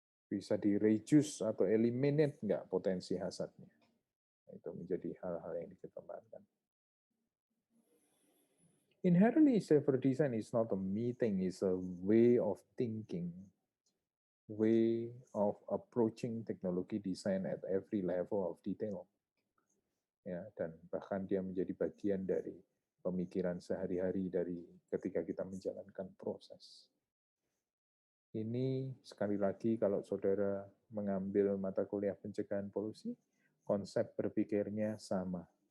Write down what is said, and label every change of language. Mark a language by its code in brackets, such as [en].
[id] Bisa di-reduce atau eliminate nggak potensi hazardnya? Itu menjadi hal-hal yang dikembangkan. [en] Inherently safer design is not a meeting, it's a way of thinking, way of approaching technology design at every level of detail. [id] Ya, dan bahkan dia menjadi bagian dari pemikiran sehari-hari dari ketika kita menjalankan proses. Ini sekali lagi kalau saudara mengambil mata kuliah pencegahan polusi, konsep berpikirnya sama.